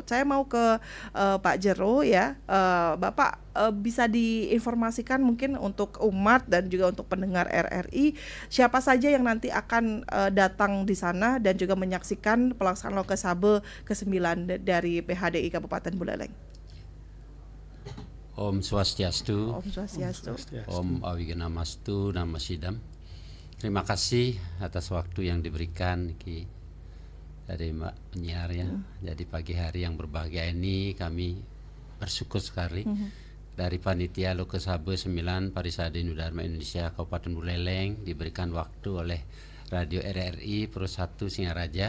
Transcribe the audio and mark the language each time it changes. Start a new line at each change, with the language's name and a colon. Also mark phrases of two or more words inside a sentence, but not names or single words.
Indonesian: Saya mau ke Pak Jero ya. Bapak bisa diinformasikan mungkin untuk umat dan juga untuk pendengar RRI, siapa saja yang nanti akan datang di sana dan juga menyaksikan pelaksanaan Loko Sabo ke-9 dari PHDI Kabupaten Buleleng.
Sanskrit: Om Swastiastu. Om Swastiastu. Om Awiganamastu Namasidam.
Indonesian: Terima kasih atas waktu yang diberikan Ki dari Mbak penyiar ya. Jadi pagi hari yang berbahagia ini kami bersyukur sekali dari Panitia Lokesabe 9 Parisade Hindu Dharma Indonesia Kabupaten Buleleng diberikan waktu oleh Radio RRI Pro 1 Singaraja.